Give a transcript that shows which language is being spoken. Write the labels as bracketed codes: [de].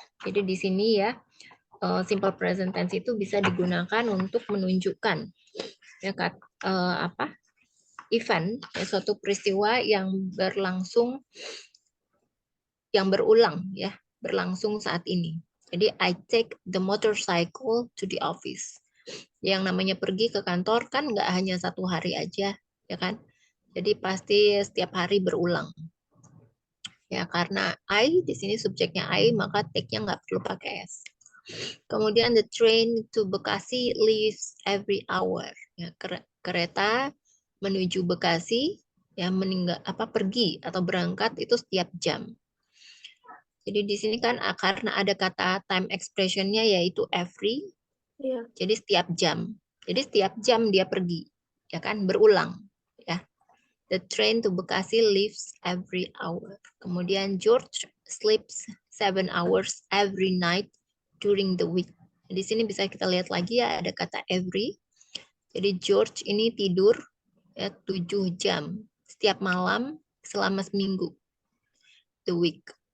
[id] Jadi di sini ya simple present tense itu bisa digunakan untuk menunjukkan ya apa event ya, suatu peristiwa yang berlangsung yang berulang ya berlangsung saat ini. Jadi [en] I take the motorcycle to the office. [id] Yang namanya pergi ke kantor kan nggak hanya satu hari aja ya kan. Jadi pasti setiap hari berulang. Ya karena I di sini subjeknya I maka take-nya nggak perlu pakai S. Kemudian [en] the train to Bekasi leaves every hour. [id] Ya, kereta menuju Bekasi ya pergi atau berangkat itu setiap jam. Jadi di sini kan karena ada kata time expression-nya yaitu every, Ya. jadi setiap jam. Jadi setiap jam dia pergi, ya kan berulang, ya. [en] The train to Bekasi leaves every hour. [id] Kemudian [en] George sleeps 7 hours every night during the week. [id] Di sini bisa kita lihat lagi ya ada kata every. Jadi George ini tidur ya 7 jam setiap malam selama seminggu. [en] The week.